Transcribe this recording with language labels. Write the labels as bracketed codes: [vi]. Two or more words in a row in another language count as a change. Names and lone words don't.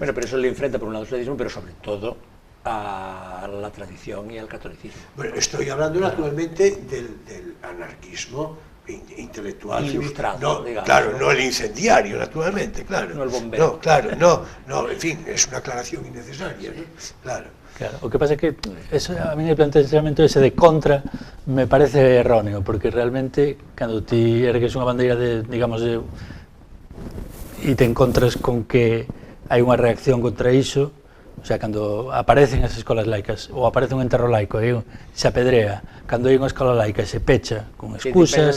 [es] pero eso le enfrenta por un lado al socialismo, pero sobre todo a la tradición y al catolicismo. Bueno, estoy hablando naturalmente del anarquismo intelectual. Ilustrado, digamos. Claro, no el incendiario, naturalmente, claro. No el bombero. No, en fin, es una aclaración innecesaria, ¿no? Claro. [gl] O que pasa é que [es] a mí el planteamento ese de contra me parece erróneo, [gl] porque realmente cando ti ergues unha bandeira de, digamos, e te encontras con que hai unha reacción contra iso, [es] o sea, [gl] cando aparecen as escolas laicas ou aparece un enterro laico e se apedrea, cando hai unha escola laica e se pecha con excusas...